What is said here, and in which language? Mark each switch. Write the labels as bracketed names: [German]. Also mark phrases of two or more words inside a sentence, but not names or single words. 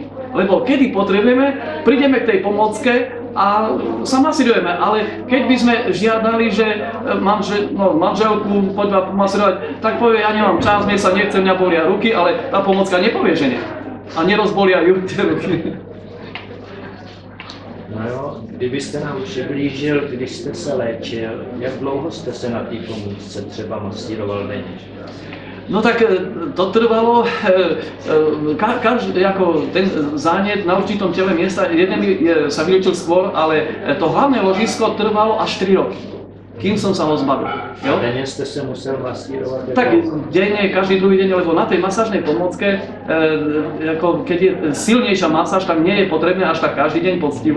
[Slovak] Lebo kedy potrebujeme, prídeme k tej pomôcke a sa masírujeme. Ale keď by sme žiadali, že manželku poď ma pomasírovať, tak povie, ja nemám čas, mne sa nechce, mňa bolia ruky, ale tá pomôcka nepovie, že nie. A nerozbolia ju tie ruky. [Czech] No jo, kdybyste nám přiblížil, když jste se léčil, jak dlouho jste se na té pomůcce třeba masíroval denně? [Slovak] No tak to trvalo, každý, ako ten zánet na určitom tele miesta, jeden sa vyliečil skôr, ale to hlavné ložisko trvalo až 3 roky, kým som sa ho zbavil. [Czech] Jo? [Slovak] Denne ste sa musel masírovať? Tak denne, každý druhý deň, lebo na tej masážnej pomôcke, keď je silnejšia masáž, tak nie je potrebné až tak každý deň poctivo.